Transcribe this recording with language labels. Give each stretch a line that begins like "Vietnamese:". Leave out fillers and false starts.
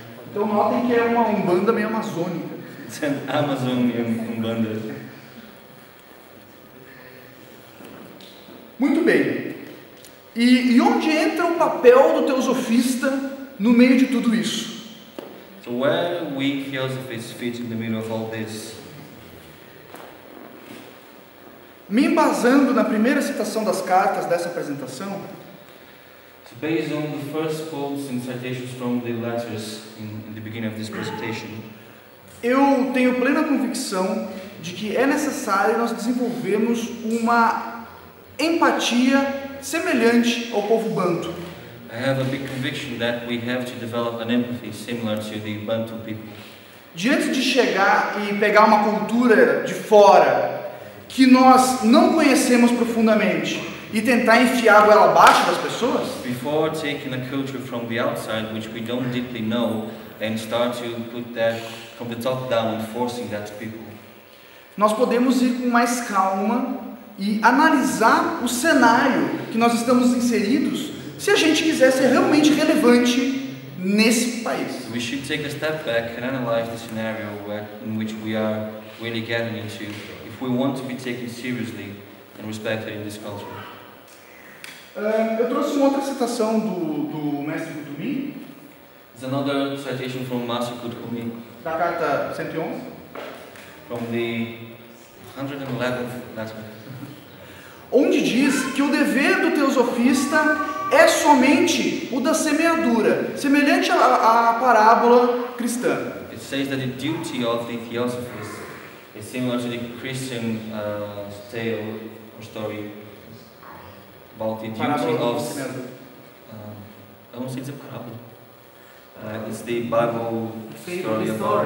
Portuguese: Então notem que é uma umbanda meio amazônica.
English: It's an Amazonian Umbanda.
Portuguese: Muito bem. E onde entra o papel do teosofista no meio de tudo isso?
English: So where we Theosophists fit in the middle of all this?
Portuguese: Me embasando na primeira citação das cartas dessa apresentação,
English: So based on the first quotes and citations from the letters in the beginning of this presentation,
Portuguese: eu tenho plena convicção de que é necessário nós desenvolvermos uma empatia semelhante ao povo banto.
English: I have a big conviction that we have to develop an empathy similar to the Bantu people.
Portuguese: Diante de chegar e pegar uma cultura de fora que nós não conhecemos profundamente e tentar enfiar a goela abaixo das pessoas,
English: Before taking a culture from the outside which we don't deeply know and start to put that from the top down and forcing that to people,
Portuguese: nós podemos ir com mais calma e analisar o cenário que nós estamos inseridos, se a gente quiser ser realmente relevante nesse país.
English: we should take a step back and analyze the scenario in which we are really getting into if we want to be taken seriously and respected in this culture.
Portuguese: Eu trouxe uma outra citação do mestre Kutumi,
English: There's another citation from Master Kutumi
Portuguese: da carta 111,
English: from the 111th letter,
Portuguese: onde diz que o dever do teosofista é somente o da semeadura, semelhante à parábola cristã.
English: It says that the duty of the Theosophist is similar to the Christian tale or story about the duty
Portuguese: Parábola do
English: of.
Portuguese: semeador.
English: I don't say it's a parable. It's the Bible story about